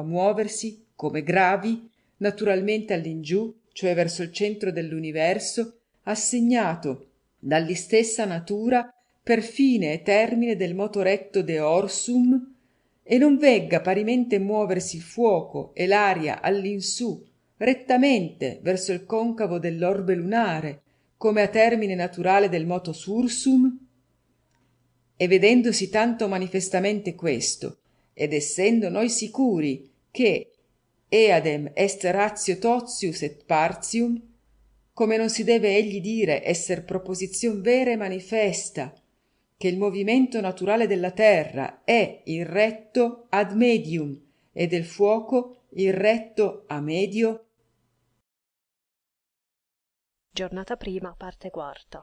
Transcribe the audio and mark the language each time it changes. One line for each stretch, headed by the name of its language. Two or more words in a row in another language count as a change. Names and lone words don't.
Italian: muoversi come gravi, naturalmente all'ingiù, cioè verso il centro dell'universo, assegnato dall'istessa natura per fine e termine del moto
Latin: recto de orsum,
Italian: e non vegga parimente muoversi il fuoco e l'aria all'insù rettamente verso il concavo dell'orbe lunare, come a termine naturale del moto sursum? E vedendosi tanto manifestamente questo, ed essendo noi sicuri che
Latin: eadem est ratio totius et partium,
Italian: come non si deve egli dire esser proposizion vera e manifesta, che il movimento naturale della terra è il retto
Latin: ad medium
Italian: e del fuoco il retto
Latin: a medio.
Italian: Giornata prima, parte quarta.